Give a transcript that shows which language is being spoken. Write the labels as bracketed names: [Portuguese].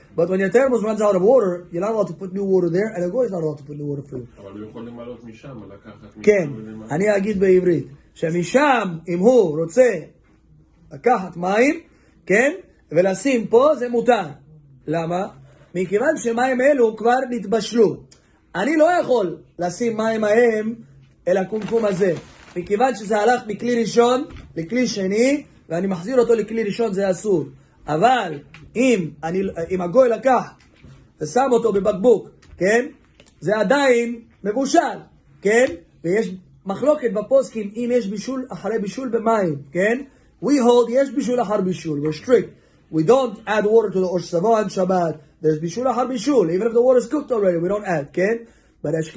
[English] But when your thermos runs out of water, you're not allowed to put new water there, and the goy is not allowed to put new water for you. [Hebrew] אבל הוא יכול למלות משם, לקחת כן, אני אגיד בעברית, שמשם, אם הוא רוצה לקחת מים, כן, ולשים פה, זה מותר. למה? מכיוון שמים אלו כבר נתבשלו. אני לא יכול לשים מים ההם אל הקומקום הזה. מכיוון שזה הלך מכלי ראשון לכלי שני, ואני מחזיר אותו לכלי ראשון, זה אסור. אבל אם הגוי לקח ושם אותו בבקבוק, כן? זה עדיין מבושל, כן? ויש מחלוקת בפוסקים אם יש בישול אחרי בישול במים, כן? [English] We hold [Hebrew] יש בישול אחר בישול, [English] we're strict. We don't add water to the Rosh Shabbat on Shabbat. There's bishul ahar bishul. Even if the water is cooked already, we don't add, okay? But